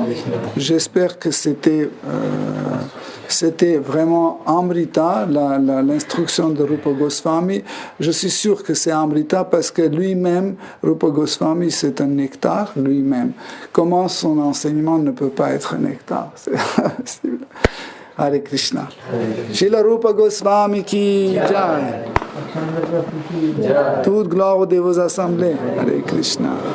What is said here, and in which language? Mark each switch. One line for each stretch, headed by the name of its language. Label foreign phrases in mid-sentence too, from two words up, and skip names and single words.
French: J'espère que c'était vraiment Amrita, l'instruction de Rupa Goswami. Je suis sûr que c'est Amrita parce que lui-même, Rupa Goswami, c'est un nectar, lui-même. Comment son enseignement ne peut pas être un nectar? Hare Krishna.
Hindi: श्रील रूप गोस्वामी की जय.
French: Toute gloire aux dévots assemblés. Hare Krishna.